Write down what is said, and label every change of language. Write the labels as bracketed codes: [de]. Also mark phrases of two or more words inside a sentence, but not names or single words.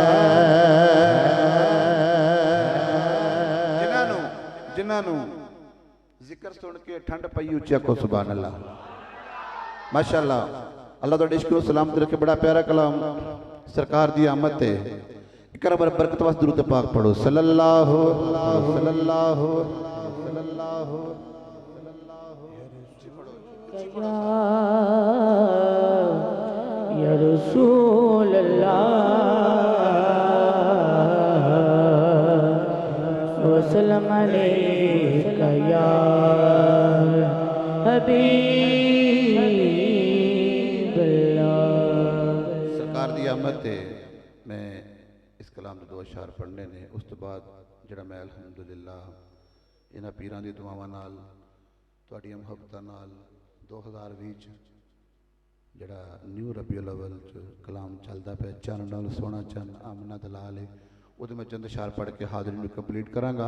[pa] جنہاں نے ذکر سن کے ٹھنڈ پئی اچا کہو [ar] سبحان الله، ما شاء الله. [pa] اللہ تہاڈا عشق سلامت رکھے۔ بڑا پیارا کلام سرکار دی آمد تے اک وار برکت واسطے درود پاک پڑھو [ar] صلى الله صلى الله صلى الله يا رسول الله وسلم عليك يا حبيب الله. [pa] سرکار دی آمد تے میں اس کلام دے 2 اشعار پڑھنے نے، اس توں بعد جیہڑا میں الحمدللہ ایہناں پیراں دیاں دعاواں نال تہاڈیاں محبتاں نال 2020 جیہڑا نیو ربیع الاول کلام چلدا پیا، چن نال سوہنا چن آمنہ دا لال ہے، اوہدے میں چند اشعار پڑھ کے حاضری نوں کمپلیٹ کراں گا.